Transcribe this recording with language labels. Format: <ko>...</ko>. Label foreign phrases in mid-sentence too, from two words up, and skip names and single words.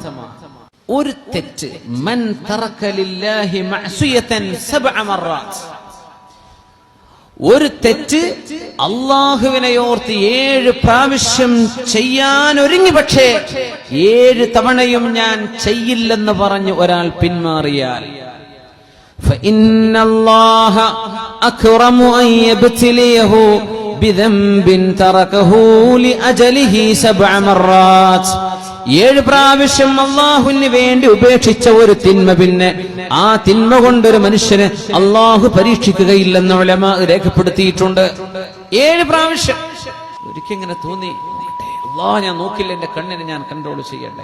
<ml>ഒരു തെറ്റ്,</ml> <ar>من ترك لله معصية سبع مرات,</ar> <ml>ഒരു തെറ്റ് അള്ളാഹുവിനെ ഓർത്ത് 7 പ്രാവശ്യം ചെയ്യാൻ ഒരുങ്ങി, പക്ഷേ 7 തവണയും ഞാൻ ചെയ്യില്ലെന്ന് പറഞ്ഞു ഒരാൾ പിന്മാറിയാൽ</ml> <ar>فإن الله أكرم أن يبتليه بذنب تركه لأجله 7 مرات.</ar> <ml>7 പ്രാവശ്യം അള്ളാഹുവിന് വേണ്ടി ഉപേക്ഷിച്ച ഒരു തിന്മ, പിന്നെ ആ തിന്മ കൊണ്ടൊരു മനുഷ്യന് അള്ളാഹു പരീക്ഷിക്കുകയില്ലെന്ന് ഉലമാ രേഖപ്പെടുത്തിയിട്ടുണ്ട്. 7 പ്രാവശ്യം. ഒരിക്കൽ ഇങ്ങനെ തോന്നി, അള്ളാഹ് ഞാൻ നോക്കില്ല, എന്റെ കണ്ണിനെ ഞാൻ കൺട്രോൾ ചെയ്യണ്ടേ.</ml>